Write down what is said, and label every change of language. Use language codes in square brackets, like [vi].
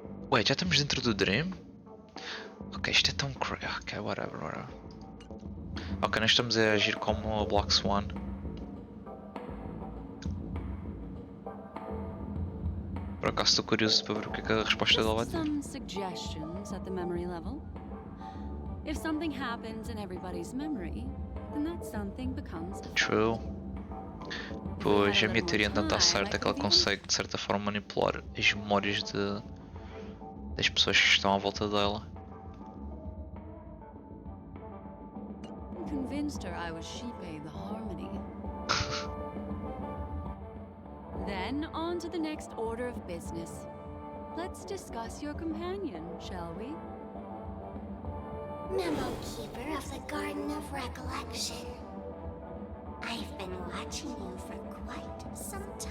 [pt] Wait, já estamos dentro do Dream? Ok, isto é tão crazy. Ok, whatever. Ok, nós estamos a agir como a Black Swan. Por acaso estou curioso para ver o que é que a resposta dela vai ter. [en] Some suggestions at the memory level. If something happens in everybody's memory, then that something becomes a True. [pt] Pois a minha teoria então está certa, é que ela consegue de certa forma manipular as memórias das pessoas que estão à volta dela. [en] Convinced her I was Sheepei the Harmony. Then on to the next order of business. Let's discuss your companion, shall we? Memo Keeper of the Garden of Recollection. I've been watching you for quite some time.